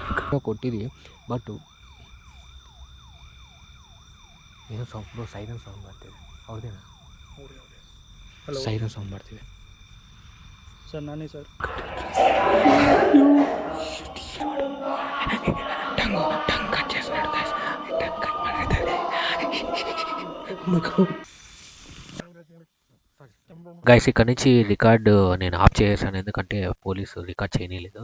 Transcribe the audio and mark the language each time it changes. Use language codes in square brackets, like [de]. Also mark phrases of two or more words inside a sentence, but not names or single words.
[kn] ಕೊಟ್ಟಿದ್ವಿ. ಬಟ್ ಏನೋ ಸೌಂಡ್, [en] siren sound [kn] ಮಾಡ್ತೀವಿ. ಅವ್ರದ್ದೇನಾ? [en] siren sound [kn] ಮಾಡ್ತೀವಿ ಸರ್. ನಾನೇ ಸರ್. [te] గైస్ ఇక్కడ నుంచి రికార్డు నేను ఆఫ్ చేసాను, ఎందుకంటే పోలీసు రికార్డ్ చేయలేదు.